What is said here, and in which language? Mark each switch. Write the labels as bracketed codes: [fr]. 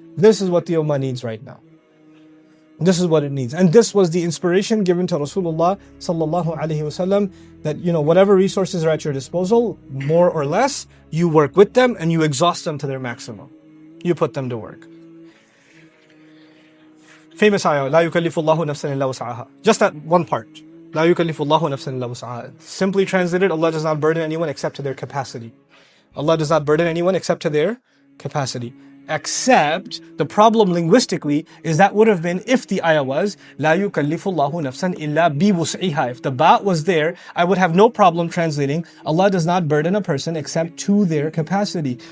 [en] This is what the Ummah needs right now. This is what it needs. And this was the inspiration given to Rasulullah sallallahu alaihi wasallam, that whatever resources are at your disposal, more or less, you work with them and you exhaust them to their maximum. You put them to work. Famous ayah, [ar] لا يكلف الله نفسا إلا وسعها. [en] Just that one part. [ar] لا يكلف الله نفسا إلا وسعها. [en] Simply translated, Allah does not burden anyone except to their capacity. Allah does not burden anyone except to their capacity. Except, the problem linguistically is that would have been if the ayah was [ar] لا يكلف الله نفسا إلا بوسعها. [en] If the ba was there, I would have no problem translating Allah does not burden a person except to their capacity.